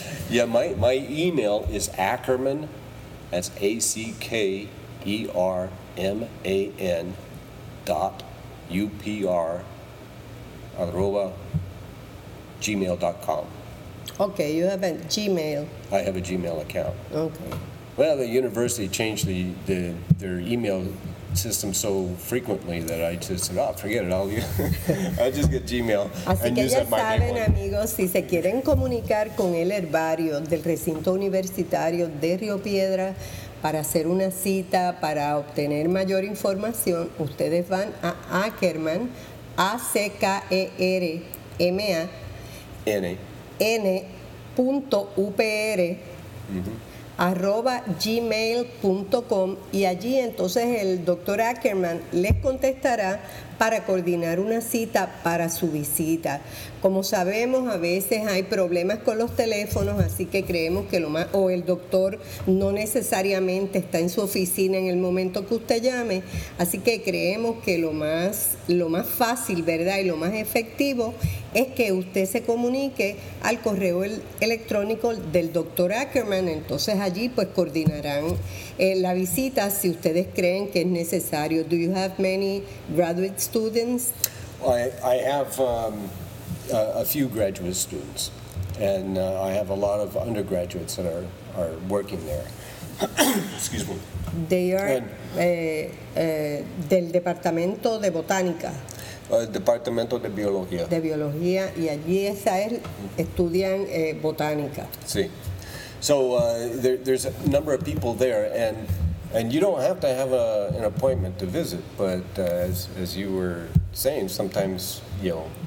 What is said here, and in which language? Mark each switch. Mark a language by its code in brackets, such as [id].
[en] Yeah, my email is Ackerman, that's Ackerman, @upr.gmail.com. Okay, you have a Gmail. I have a Gmail account. Okay. Well, the university changed their email system so frequently that I just said, oh, forget it, I just get Gmail and use that my name. [es] Así que ya saben, amigos, si se quieren comunicar con el herbario del recinto universitario de Río Piedra para hacer una cita, para obtener mayor información, ustedes van a Ackerman, Ackerman.upr. @gmail.com y allí entonces el doctor Ackerman les contestará para coordinar una cita para su visita. Como sabemos, a veces hay problemas con los teléfonos, así que creemos que lo más, o el doctor no necesariamente está en su oficina en el momento que usted llame, así que creemos que lo más fácil, ¿verdad?, y lo más efectivo es que usted se comunique al correo electrónico del doctor Ackerman. Entonces allí pues coordinarán la visita si ustedes creen que es necesario. [en] Do you have many graduate students? I have a few graduate students, and I have a lot of undergraduates that are working there. Excuse me. They are [es] del departamento de botánica. Departamento de biología. De biología, y allí esa es estudian botánica. Sí. [en] So there's a number of people there, and you don't have to have an appointment to visit, but as you were saying, sometimes you know.